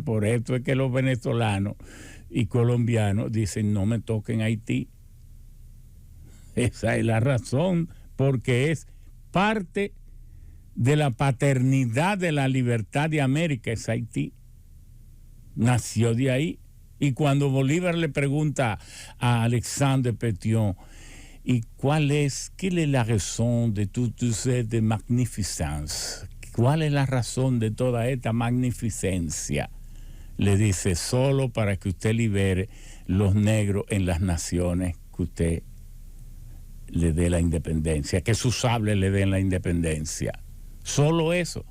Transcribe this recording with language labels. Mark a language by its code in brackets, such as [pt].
[es] Por eso es que los venezolanos y colombianos dicen: no me toquen Haití. Esa es la razón, porque es parte de la paternidad de la libertad de América, es Haití. Nació de ahí. Y cuando Bolívar le pregunta a Alexandre Pétion, [fr] ¿y quelle est la raison de toute cette magnificence? [es] ¿Cuál es la razón de toda esta magnificencia? Le dice: solo para que usted libere los negros en las naciones que usted le dé la independencia, que sus sables le den la independencia. Solo eso.